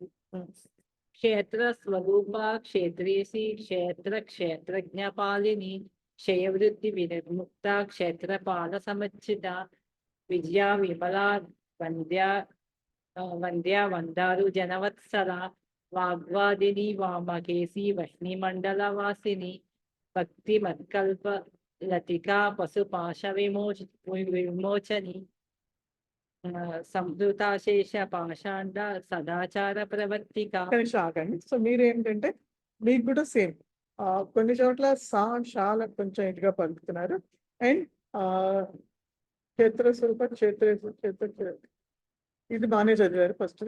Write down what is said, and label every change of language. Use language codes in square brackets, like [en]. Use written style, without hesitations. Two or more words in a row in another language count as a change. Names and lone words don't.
[sa] క్షేత్ర స్వరూప క్షేత్రేసి క్షేత్ర క్షేత్రజ్ఞపాలిని క్షయవృత్తి వినిర్ముక్త క్షేత్రపాల సముచిత విద్యా విమలా వంద్యా వందారు జనవత్సల వాగ్వాదిని వామకేసి వహ్ని మండల వాసిని భక్తి మత్కల్ప लतिका पशुपाश विमोचनी సంహృతాశేష పాషాండ సదాచార ప్రవర్తిక. [te] కలిసి ఆగండి. సో మీరు ఏంటంటే మీకు కూడా సేమ్ కొన్ని చోట్ల షాల కొంచెం ఇటుగా పలుకుతున్నారు. అండ్ [sa] క్షేత్రస్వరూప క్షేత్ర [te] ఇది బాగానే చదివారు ఫస్ట్ది.